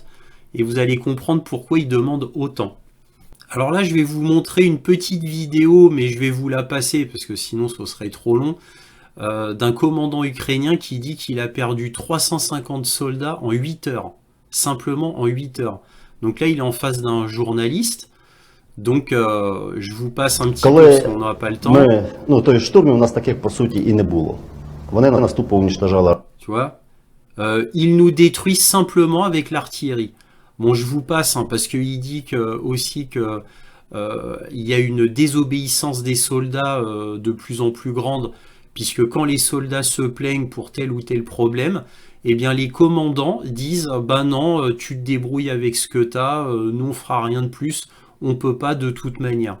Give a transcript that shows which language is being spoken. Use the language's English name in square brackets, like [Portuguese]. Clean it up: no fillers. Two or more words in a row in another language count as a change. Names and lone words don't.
[French] Et vous allez comprendre pourquoi il demande autant. Alors là, je vais vous montrer une petite vidéo, mais je vais vous la passer parce que sinon ce serait trop long, d'un commandant ukrainien qui dit qu'il a perdu 350 soldats en 8 heures. Simplement en 8 heures. Donc là, il est en face d'un journaliste. Donc je vous passe un petit peu parce qu'on n'aura pas le temps. [Ukrainian] Той штурмів у нас таких по суті і не було. Вони нас тупо уничтожали. [French] Tu vois, ils nous détruisent simplement avec l'artillerie. Bon, je vous passe hein, parce qu'il dit aussi que il y a une désobéissance des soldats de plus en plus grande, puisque quand les soldats se plaignent pour tel ou tel problème, eh bien les commandants disent bah non, tu te débrouilles avec ce que tu as, nous on fera rien de plus, on peut pas de toute manière.